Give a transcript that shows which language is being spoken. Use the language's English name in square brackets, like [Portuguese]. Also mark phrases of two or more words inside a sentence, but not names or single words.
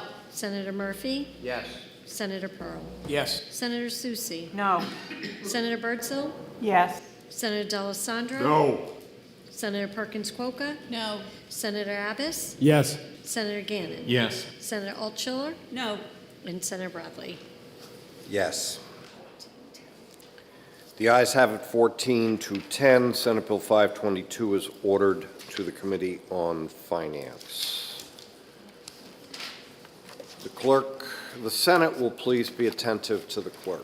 [English] Senator Murphy. Yes. Senator Pearl. Yes. Senator Susie. No. Senator Birdsell. Yes. Senator D'Alessandro. No. Senator Perkins Quokka. No. Senator Abbas. Yes. Senator Gannon. Yes. Senator Altshuler. No. And Senator Bradley. Yes. The ayes have it 14 to 10. Senate Bill 522 is ordered to the Committee on Finance. The Senate will please be attentive to the clerk.